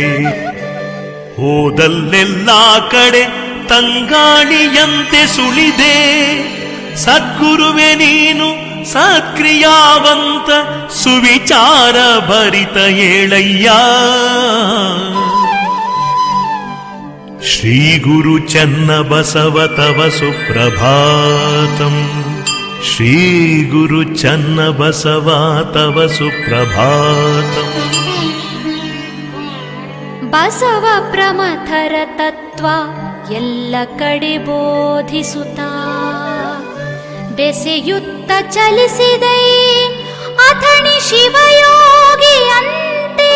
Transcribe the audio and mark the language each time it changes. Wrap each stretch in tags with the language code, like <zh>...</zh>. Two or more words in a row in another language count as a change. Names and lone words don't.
<kn>ಹೋದಲ್ಲೆಲ್ಲ ಕಡೆ ತಂಗಾಳಿಯಂತೆ ಸುಳಿದೆ. ಸದ್ಗುರುವೆ ನೀನು ಸತ್ಕ್ರಿಯಾವಂತ ಸುವಿಚಾರ ಭರಿತ ಏಳಯ್ಯ.</kn> <sa>ಶ್ರೀ ಗುರು ಚನ್ನಬಸವ ತವ ಸುಪ್ರಭಾತಂ. ಶ್ರೀ ಗುರು ಚನ್ನಬಸವ ತವ ಸುಪ್ರಭಾತಂ.</sa> <kn>ಬಸವ ಪ್ರಮಥರ ತತ್ವ ಎಲ್ಲ ಕಡೆ ಬೋಧಿಸುತ್ತಾ ಬೆಸೆಯುತ್ತ ಚಲಿಸಿದೆ ಅಥಣಿ ಶಿವಯೋಗಿಯಂತೆ.</kn>